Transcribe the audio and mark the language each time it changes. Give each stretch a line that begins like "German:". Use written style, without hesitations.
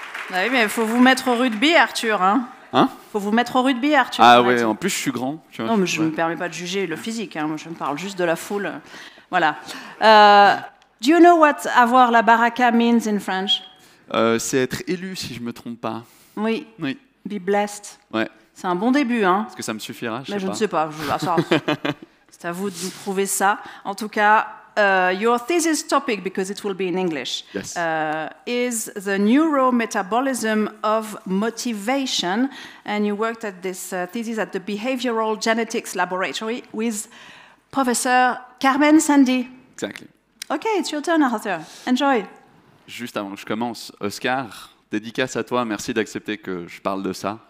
French: Oui, mais il faut vous mettre au rugby, Arthur. Hein? Faut vous mettre au rugby, Arthur. Ah ouais, en plus je suis grand. Tu vois, non, mais je ne me permets pas de juger le physique. Hein. Moi, je me parle juste de la foule. Voilà.
English: Do you know what
French: avoir la baraka
English: means in French?
French: C'est être élu, si je ne me trompe pas. Oui.
English: Be blessed.
French: Ouais. C'est un bon début. Hein. Est-ce que ça me suffira? Je ne sais pas. C'est à vous de nous prouver ça. En tout cas,
English: your thesis topic, because it will be in English, yes. Is the neurometabolism of motivation. And you worked at this thesis at the Behavioral Genetics Laboratory with Professor Carmen Sandy. Exactly. Okay, it's your turn, Arthur. Enjoy.
French: Juste avant que je commence, Oscar, dédicace à toi, merci d'accepter que je parle de ça.